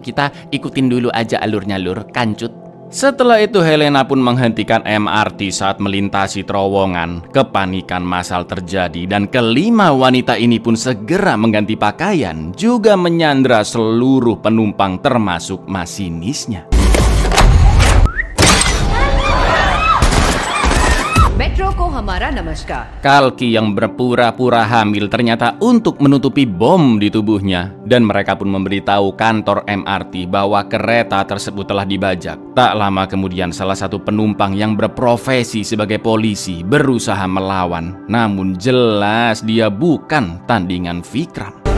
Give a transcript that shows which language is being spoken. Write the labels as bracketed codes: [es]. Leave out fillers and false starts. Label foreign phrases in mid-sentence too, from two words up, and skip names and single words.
[id] Kita ikutin dulu aja alurnya lur, kancut. Setelah itu Helena pun menghentikan MRT saat melintasi terowongan. Kepanikan massal terjadi dan kelima wanita ini pun segera mengganti pakaian, juga menyandra seluruh penumpang termasuk masinisnya. [hi] Metro को हमारा नमस्कार. [id] Kalki yang berpura-pura hamil ternyata untuk menutupi bom di tubuhnya, dan mereka pun memberitahu kantor MRT bahwa kereta tersebut telah dibajak. Tak lama kemudian salah satu penumpang yang berprofesi sebagai polisi berusaha melawan, namun jelas dia bukan tandingan Vikram.